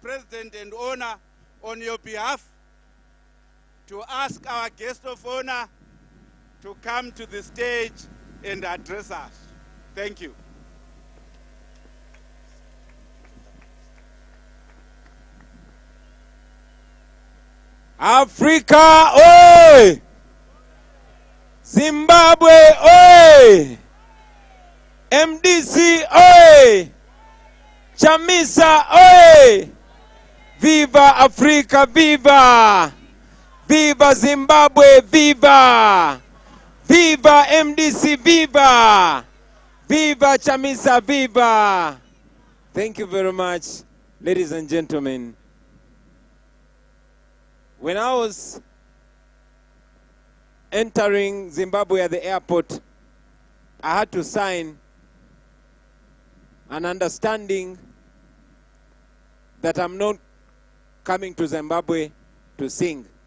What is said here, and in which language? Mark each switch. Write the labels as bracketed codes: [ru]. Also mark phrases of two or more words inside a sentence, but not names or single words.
[en] President, and honor on your behalf to ask our guest of honor to come to the stage and address us. Thank you. Africa, oi! Zimbabwe, oi! MDC, oi! Chamisa, oi! Viva Africa, viva! Viva Zimbabwe, viva! Viva MDC, viva! Viva Chamisa, viva! Thank you very much, ladies and gentlemen. When I was entering Zimbabwe at the airport, I had to sign an understanding that I'm not coming to Zimbabwe to sing.